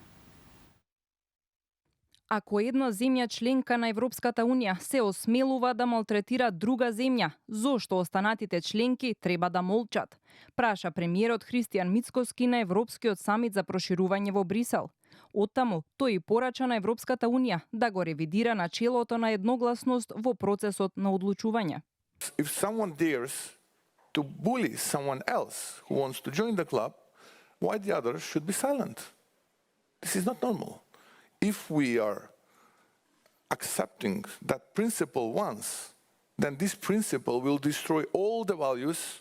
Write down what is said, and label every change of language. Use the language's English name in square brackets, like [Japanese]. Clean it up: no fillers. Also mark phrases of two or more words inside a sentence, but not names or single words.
[Macedonian] Ако една земја членка на Европската Унија се осмелува да малтретира друга земја, зошто останатите членки треба да молчат? Праша премиерот Христијан Мицкоски на Европскиот самит за проширување во Брисел. Оттаму, тој порача на Европската Унија да го ревидира начелото на едногласност во процесот на одлучување. [English] If someone dares to bully someone else who wants to join the club, why the others should be silent? This is not normal. If we are accepting that principle once, then this principle will destroy all the values.